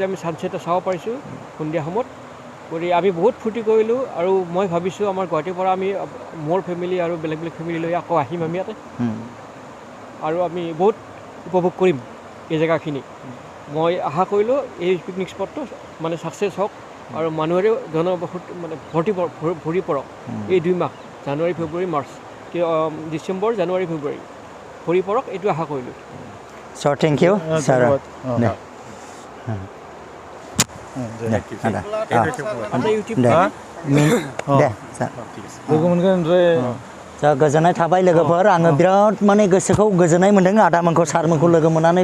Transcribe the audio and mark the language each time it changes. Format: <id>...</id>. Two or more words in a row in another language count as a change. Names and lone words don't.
<as>আমি ছানছেট চাব পাৰিছোঁ সন্ধিয়া সময়ত কৰি আমি বহুত ফূৰ্তি কৰিলোঁ আৰু মই ভাবিছোঁ আমাৰ গুৱাহাটীৰ পৰা আমি মোৰ ফেমিলি আৰু বেলেগ ফেমিলি লৈ আকৌ আহিম আমি ইয়াতে আৰু আমি বহুত উপভোগ কৰিম এই জেগাখিনি মই আশা কৰিলোঁ এই পিকনিক স্পটটো মানে ছাকচেছ হওক আৰু মানুহেৰে মানে ভৰি পৰক এই 2 মাহ জানুৱাৰী ফেব্ৰুৱাৰী মাৰ্চ ডিচেম্বৰ জানুৱাৰী ফেব্ৰুৱাৰী ভৰি পৰক এইটো আশা কৰিলোঁ।</as> <en>sir thank you sir</en> <brx>गोजोननाय थाबाय लोगोफोर आङो बिराद माने गोसोखौ गोजोननाय मोन्दों आदामोनखौ सारमोनखौ लोगो मोननानै</brx>